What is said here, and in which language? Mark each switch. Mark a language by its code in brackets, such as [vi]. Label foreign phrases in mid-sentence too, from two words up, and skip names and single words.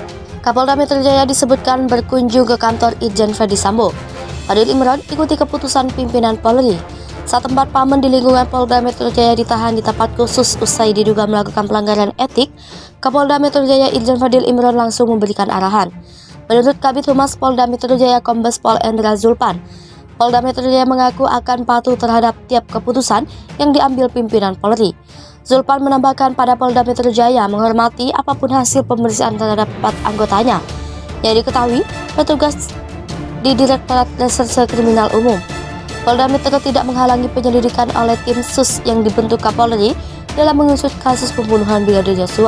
[id] Kapolda Metro Jaya disebutkan berkunjung ke kantor Irjen Ferdy Sambo. Fadil Imron ikuti keputusan pimpinan Polri. Saat tempat paman di lingkungan Polda Metro Jaya ditahan di tempat khusus usai diduga melakukan pelanggaran etik, Kapolda Metro Jaya Irjen Fadil Imron langsung memberikan arahan. Menurut Kabid Humas Polda Metro Jaya Kombes Pol Endra Zulpan, Polda Metro Jaya mengaku akan patuh terhadap tiap keputusan yang diambil pimpinan Polri. Zulpan menambahkan pada Polda Metro Jaya menghormati apapun hasil pemeriksaan terhadap 4 anggotanya yang diketahui petugas di Direktorat Reserse Kriminal Umum. Polda Metro tidak menghalangi penyelidikan oleh tim SUS yang dibentuk Kapolri dalam mengusut kasus pembunuhan Brigadir Yosua.